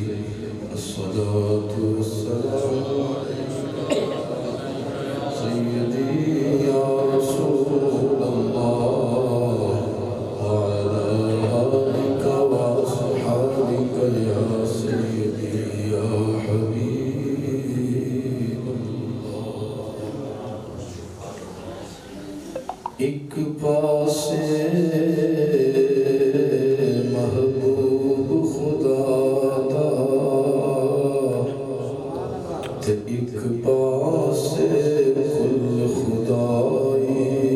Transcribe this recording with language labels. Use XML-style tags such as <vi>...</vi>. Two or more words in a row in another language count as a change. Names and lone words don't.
<ar>الصلاة والسلام عليك سيدي يا رسول الله وعلى آلك وأصحابك يا سيدي يا حبيب الله.</ar> <pa>ایک پاسے محبوب خدا دا تے ایک پاسے کل خدائی.</pa>